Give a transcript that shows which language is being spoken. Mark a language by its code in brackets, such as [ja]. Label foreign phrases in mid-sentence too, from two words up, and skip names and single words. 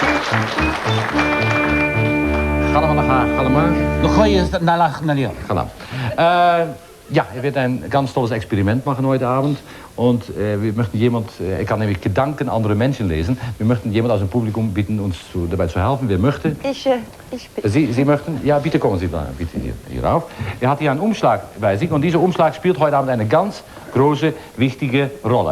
[nl] Ga maar. Dan gooi je het naar links. Ga dan. [de] Ja, er wird ein ganz tolles Experiment machen heute Abend. Und wir möchten er kann nämlich Gedanken anderer Menschen lesen. Wir möchten jemand aus dem Publikum bitten, uns dabei zu helfen. Wer möchte? Ich bitte. Sie möchten? Ja, bitte kommen Sie da, bitte hier rauf. Er hat hier einen Umschlag bei sich und dieser Umschlag spielt heute Abend eine ganz große, wichtige Rolle.